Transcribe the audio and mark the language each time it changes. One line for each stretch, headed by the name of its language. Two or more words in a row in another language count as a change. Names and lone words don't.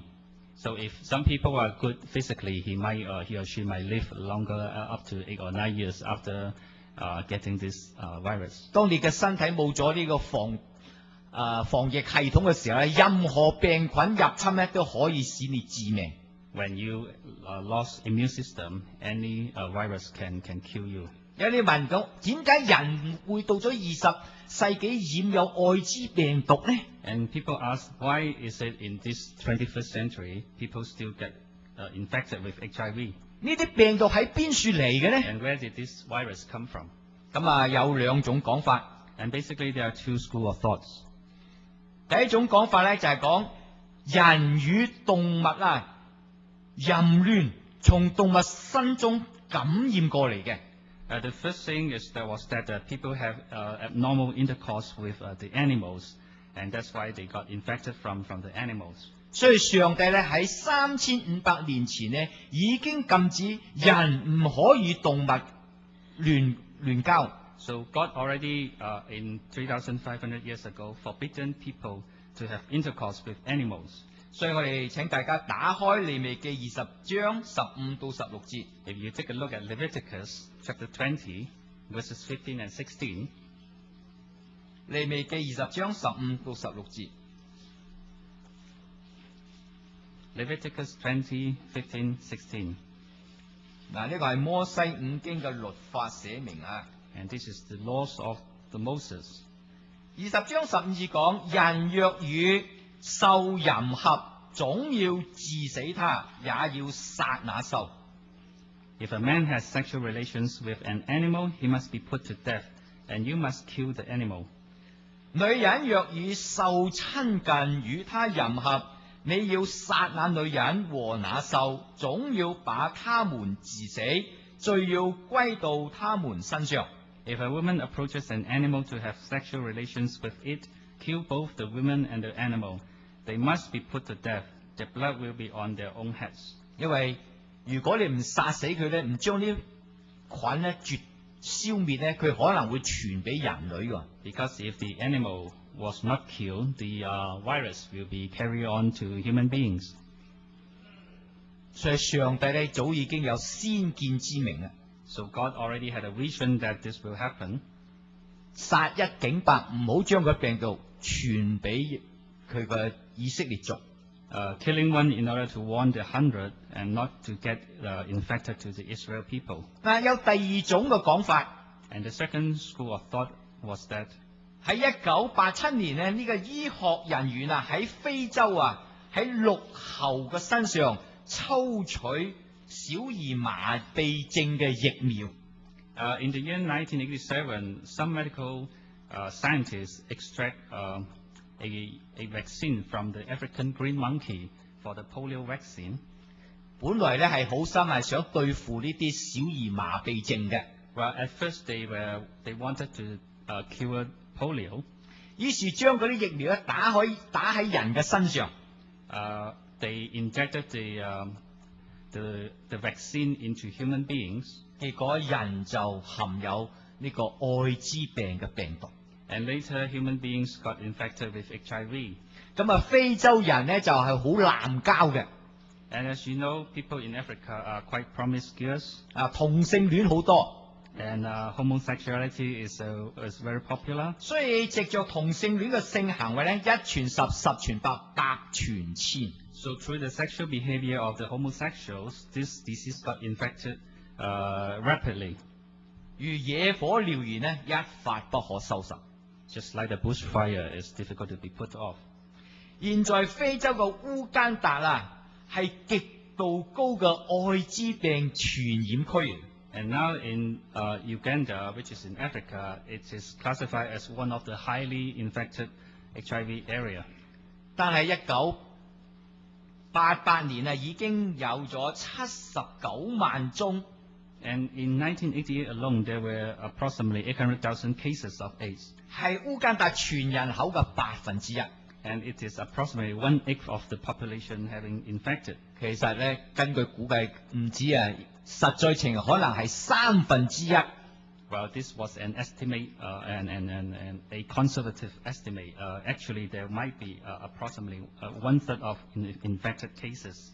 English: So if some people are good physically, he or she might live longer, up to 8 or 9 years after getting this virus.
Cantonese: 當你嘅身體冇咗呢個防疫系統嘅時候咧，任何病菌入侵咧都可以使你致命。
English: When you lost immune system, any virus can kill you.
Cantonese: 有啲問到點解人會到咗20世紀染有愛滋病毒呢？
English: And people ask, why is it in this 21st century people still get infected with HIV?
Cantonese: 呢啲病毒喺邊處嚟嘅呢？
English: And where did this virus come from?
Cantonese: 咁有兩種講法。
English: And basically there are two schools of thoughts.
Cantonese: 第一種講法咧就係講人與動物淫亂從動物身中感染過嚟嘅。
English: The first thing is that people have abnormal intercourse with the animals, and that's why they got infected from the animals.
Cantonese: 所以上帝咧喺3500年前咧已經禁止人唔可以動物亂交。
English: So God already in 3,500 years ago forbidden people to have intercourse with animals.
Cantonese: 所以我哋請大家打開利未記20章15到16節。
English: If you take a look at Leviticus chapter 20, verses 15 and 16,
Cantonese: 利未記20章15到16節。
English: Leviticus 20, 15, 16.
Cantonese: 呢個係摩西五經嘅律法寫明啊。
English: And this is the laws of the Moses.
Cantonese: 20 章15節講：人若與獸淫合，總要治死他，也要殺那獸。
English: If a man has sexual relations with an animal, he must be put to death, and you must kill the animal.
Cantonese: 女人若與獸親近，與他淫合，你要殺那女人和那獸，總要把他們治死，罪要歸到他們身上。
English: If a woman approaches an animal to have sexual relations with it, kill both the woman and the animal. They must be put to death. The blood will be on their own heads.
Cantonese: 因為如果你唔殺死佢咧，唔將啲菌咧消滅咧，佢可能會傳俾人類㗎。
English: Because if the animal was not killed, the virus will be carried on to human beings.
Cantonese: 所以上帝咧早已經有先見之明啦。
English: So God already had a vision that this will happen.
Cantonese: 殺一儆百，唔好將個病毒傳俾佢嘅以色列族。
English: Killing one in order to warn the 100 and not to get infected to the Israel people.
Cantonese: 有第二種嘅講法。
English: And the second school of thought was that
Cantonese: 喺1987年咧，呢個醫學人員喺非洲喺鹿猴嘅身上抽取小兒麻痹症嘅疫苗。
English: In the year 1987, some medical scientists extract a vaccine from the African green monkey for the polio vaccine.
Cantonese: 本來咧係好心係想對付呢啲小兒麻痹症嘅。
English: Well, at first they wanted to cure polio.
Cantonese: 於是將嗰啲疫苗打喺人嘅身上。
English: They injected the vaccine into human beings.
Cantonese: 結果人就含有呢個愛滋病嘅病毒。
English: And later human beings got infected with HIV.
Cantonese: 非洲人咧就係好濫交嘅。
English: And as you know, people in Africa are quite promiscuous.
Cantonese: 同性戀好多。
English: And homosexuality is very popular.
Cantonese: 所以藉着同性戀嘅性行為咧，一傳十，十傳百，百傳千。
English: So through the sexual behavior of the homosexuals, this disease got infected rapidly.
Cantonese: 如野火燎原咧，一發不可收拾。
English: Just like the bushfire is difficult to be put off.
Cantonese: 現在非洲嘅烏干達係極度高嘅愛滋病傳染區。
English: And now in Uganda, which is in Africa, it is classified as one of the highly infected HIV area.
Cantonese: 但係 88年啊，已經有咗79萬宗。
English: And in 1988 alone, there were approximately 800,000 cases of AIDS.
Cantonese: 係烏干達全人口嘅1%。
English: And it is approximately 1/8 of the population having infected.
Cantonese: 其實咧，根據估計唔止啊，實在情況可能係1/3。
English: Well, this was an estimate and a conservative estimate. Actually, there might be approximately 1/3 of infected cases.